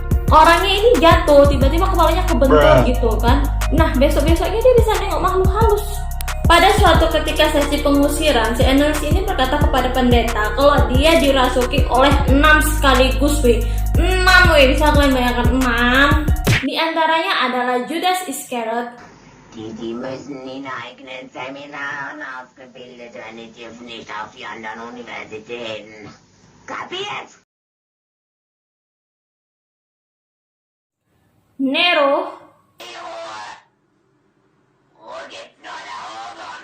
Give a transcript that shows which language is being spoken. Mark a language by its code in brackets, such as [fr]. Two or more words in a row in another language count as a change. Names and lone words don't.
[id] Orangnya ini jatuh, tiba-tiba kepalanya kebentur gitu kan. Nah besok-besoknya dia bisa nengok makhluk halus. Pada suatu ketika sesi pengusiran, si Annelies ini berkata kepada pendeta kalau dia dirasuki oleh 6 sekaligus 6 bisa kalian bayangkan 6. Di antaranya adalah Judas Iscariot, [de] Die müssen in eigenen Seminaren ausgebildet werden, die dürfen nicht auf die anderen Universitäten. Kapiert? Nero. Ruhe gibt's nur da oben.